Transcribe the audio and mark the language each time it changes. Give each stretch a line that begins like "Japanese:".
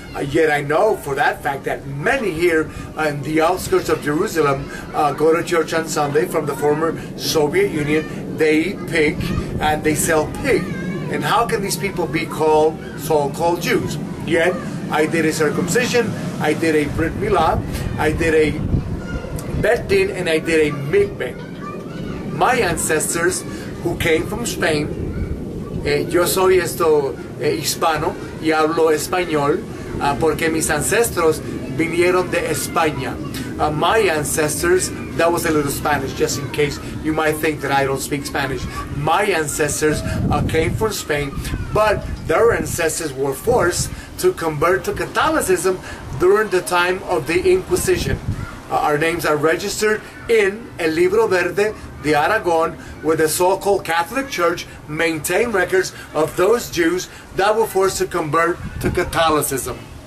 English: Yet I know for that fact that many here in the outskirts of Jerusalem go to church on Sunday from the former Soviet Union. They eat pig and they sell pig. And how can these people be called so-called Jews? Yet I did a circumcision, I did a Brit Milah, I did a Bet Din, and I did a Mikveh. My ancestors who came from Spain,
Spanish: yo soy hispano y hablo español, porque mis ancestros vinieron de España.
English: My ancestors, that was a little Spanish just in case you might think that I don't speak Spanish. My ancestors came from Spain, but their ancestors were forced to convert to Catholicism during the time of the Inquisition. Our names are registered in El Libro Verde de Aragon, where the so-called Catholic Church maintained records of those Jews that were forced to convert to Catholicism.